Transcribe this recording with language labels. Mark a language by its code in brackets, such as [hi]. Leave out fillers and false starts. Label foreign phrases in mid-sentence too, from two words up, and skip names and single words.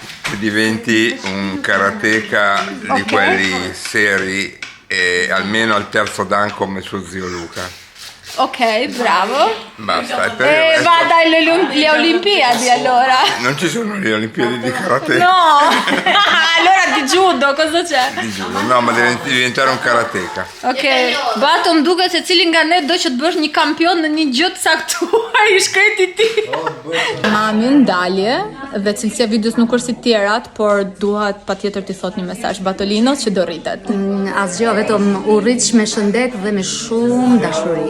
[it] Che diventi un karateka di quelli seri e almeno al terzo dan come suo zio Luca. Ok, bravo. Basta, e per E il resto vada alle Olimpiadi allora. non ci sono le Olimpiadi di karate. No! Allora di judo, cosa c'è? Di judo. No, ma devi diventare un karateka. [sq] Ok, Bato më duket se cili nga ne do që të bësh një kampion në një gjë të caktuar i shkreti ti. Mami ndalje dhe cilësia e videos nuk është si tjerat, por duhet patjetër t'i thot një mesazh Batolinos që do rritet. Asgjë, vetëm u rritsh me shëndet dhe me shumë dashuri.